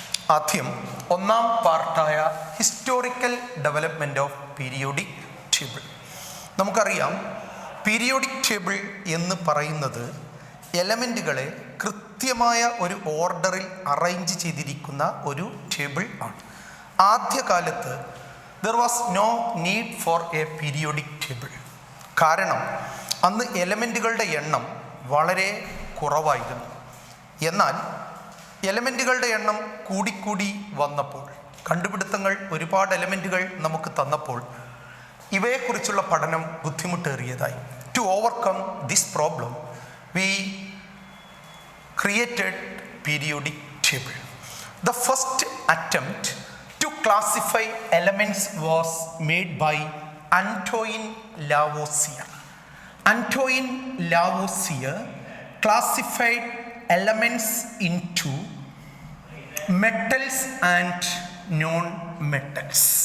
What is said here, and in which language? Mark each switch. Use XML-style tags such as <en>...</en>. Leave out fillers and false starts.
<ml>ആദ്യം ഒന്നാം പാർട്ടായ</ml> <en>Historical development of periodic table.</en> <ml>നമുക്കറിയാം, പീരിയോഡിക് ടേബിൾ എന്ന് പറയുന്നത് എലമെൻറ്റുകളെ കൃത്യമായ ഒരു ഓർഡറിൽ അറേഞ്ച് ചെയ്തിരിക്കുന്ന ഒരു ടേബിൾ ആണ്. ആദ്യകാലത്ത്</ml> <en>there was no need for a periodic table.</en> <ml>കാരണം അന്ന് എലമെൻറ്റുകളുടെ എണ്ണം വളരെ കുറവായിരുന്നു. എന്നാൽ എലമെൻറ്റുകളുടെ എണ്ണം കൂടിക്കൂടി വന്നപ്പോൾ, കണ്ടുപിടുത്തങ്ങൾ ഒരുപാട് എലമെൻറ്റുകൾ നമുക്ക് തന്നപ്പോൾ ഇവയെക്കുറിച്ചുള്ള പഠനം ബുദ്ധിമുട്ടേറിയതായി.</ml> <en>To overcome this problem we created periodic table. The first attempt to classify elements was made by Antoine Lavoisier. Antoine Lavoisier classified elements into metals and non-metals.</en>